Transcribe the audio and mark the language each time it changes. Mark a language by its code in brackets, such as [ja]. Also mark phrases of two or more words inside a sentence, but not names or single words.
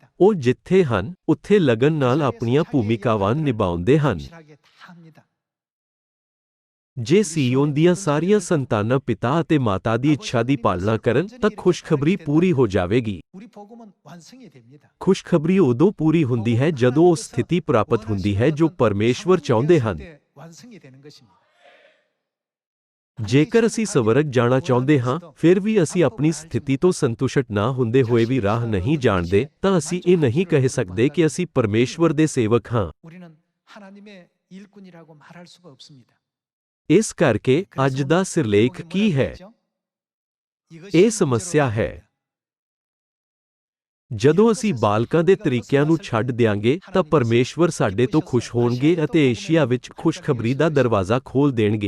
[pa] ਉਹ ਜਿੱਥੇ ਹਨ ਉੱਥੇ ਲਗਨ ਨਾਲ ਆਪਣੀਆਂ ਭੂਮਿਕਾਵਾਂ ਨਿਭਾਉਂਦੇ ਹਨ। [ko] 확실하게 다 합니다. [pa] ਜੇ ਸੀਯੋਨ ਦੀਆਂ ਸਾਰੀਆਂ ਸੰਤਾਨਾਂ ਪਿਤਾ ਅਤੇ ਮਾਤਾ ਦੀ ਇੱਛਾ ਦੀ ਪਾਲਣਾ ਕਰਨ ਤਾਂ ਖੁਸ਼ਖਬਰੀ ਪੂਰੀ ਹੋ ਜਾਵੇਗੀ। [ko] 우리 복음은 완성이 됩니다. [pa] ਖੁਸ਼ਖਬਰੀ ਉਦੋਂ ਪੂਰੀ ਹੁੰਦੀ ਹੈ ਜਦੋਂ ਉਹ ਸਥਿਤੀ ਪ੍ਰਾਪਤ ਹੁੰਦੀ ਹੈ ਜੋ ਪਰਮੇਸ਼ਵਰ ਚਾਹੁੰਦੇ ਹਨ। [ko] 완성이 되는 것입니다. [pa] ਜੇਕਰ ਅਸੀਂ ਸਵਰਗ ਜਾਣਾ ਚਾਹੁੰਦੇ ਹਾਂ ਫਿਰ ਵੀ ਅਸੀਂ ਆਪਣੀ ਸਥਿਤੀ ਤੋਂ ਸੰਤੁਸ਼ਟ ਨਾ ਹੁੰਦੇ ਹੋਏ ਵੀ ਰਾਹ ਨਹੀਂ ਜਾਣਦੇ ਤਾਂ ਅਸੀਂ ਇਹ ਨਹੀਂ ਕਹਿ ਸਕਦੇ ਕਿ ਅਸੀਂ ਪਰਮੇਸ਼ਵਰ ਦੇ ਸੇਵਕ ਹਾਂ। [ko] 우리는 하나님의 일꾼이라고 말할 수가 없습니다. [pa] ਇਸ ਕਰਕੇ ਅੱਜ ਦਾ ਸਿਰਲੇਖ ਕੀ ਹੈ? ਇਹ ਸਮੱਸਿਆ ਹੈ। ਜਦੋਂ ਅਸੀਂ ਬਾਲਕਾਂ ਦੇ ਤਰੀਕਿਆਂ ਨੂੰ ਛੱਡ ਦਿਆਂਗੇ ਤਾਂ ਪਰਮੇਸ਼ਵਰ ਸਾਡੇ ਤੋਂ ਖੁਸ਼ ਹੋਣਗੇ ਅਤੇ ਏਸ਼ੀਆ ਵਿੱਚ ਖੁਸ਼ਖਬਰੀ ਦਾ ਦਰਵਾਜ਼ਾ ਖੋਲ੍ਹ ਦੇਣਗੇ।